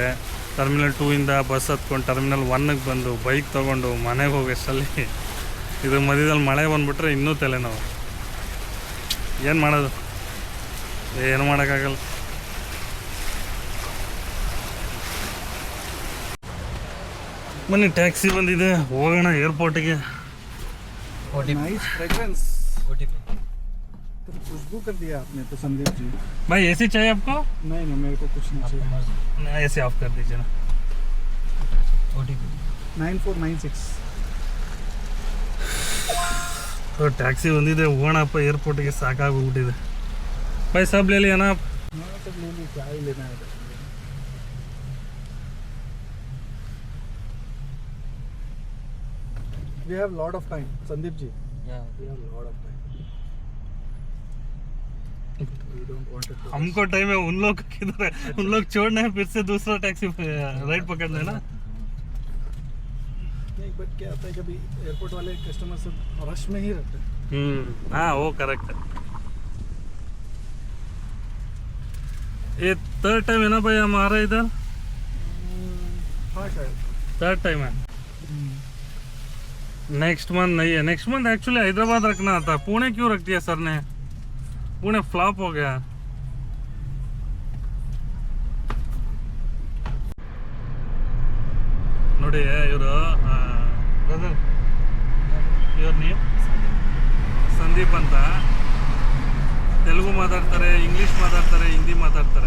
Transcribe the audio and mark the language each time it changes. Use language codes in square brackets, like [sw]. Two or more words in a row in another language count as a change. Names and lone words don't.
[kn] ಟರ್ಮಿನಲ್ 2ಇಂದ ಬಸ್ ಹತ್ಕೊಂಡು ಟರ್ಮಿನಲ್ 1ಗೆ ಬಂದು ಬೈಕ್ ತೊಗೊಂಡು ಮನೆಗೆ ಹೋಗೋಷ್ಟರಲ್ಲಿ ಇದು ಮಧ್ಯದಲ್ಲಿ ಮಳೆ ಬಂದುಬಿಟ್ರೆ ಇನ್ನೂ ತಲೆನೋವು. ಏನು ಮಾಡೋದು, ಏನು ಮಾಡೋಕ್ಕಾಗಲ್ಲ. ಬನ್ನಿ, ಟ್ಯಾಕ್ಸಿ ಬಂದಿದೆ, ಹೋಗೋಣ ಏರ್ಪೋರ್ಟಿಗೆ. [hi] खुशबू कर दिया आपने तो संदीप जी। भाई एसी चाहिए आपको? नहीं मेरे को कुछ नहीं चाहिए। एसी ऑफ कर दीजिए ना। 9496 तो टैक्सी [kn] ಬಂದಿದೆ, ಹೋಗೋಣಪ್ಪ ಏರ್ಪೋರ್ಟಿಗೆ. ಸಾಕಾಗೋಗ್ಬಿಟ್ಟಿದೆ. [hi] भाई सब ले लिया ना आप? हाँ सब ले ली, क्या ही लेना है। [en] We have lot of time, Sandeep ji. Yeah. We have lot of time. We don't want it to. [hi] हमको टाइम है, उन लोग किधर है? उन लोग छोड़ना है, फिर से दूसरा [en] taxi right [hi] पकड़ना है ना। नहीं बट क्या होता है कभी एयरपोर्ट वाले कस्टमर सब रश में ही रहते हैं। हाँ वो करेक्ट है। ये [en] third time [hi] है ना भाई हमारा इधर? हाँ शायद [en] third time [hi] है। [en] next month [hi] नहीं है। [en] next month actually [hi] हैदराबाद रखना था, पुणे क्यों रख दिया सर ने? पुणे फ्लॉप हो गया। [kn] ನೋಡಿ ಇವರು ಬ್ರದರ್, ಇವ್ರ ನೇಮ್ ಸಂದೀಪ್ ಅಂತ. ತೆಲುಗು ಮಾತಾಡ್ತಾರೆ, ಇಂಗ್ಲೀಷ್ ಮಾತಾಡ್ತಾರೆ, ಹಿಂದಿ ಮಾತಾಡ್ತಾರೆ.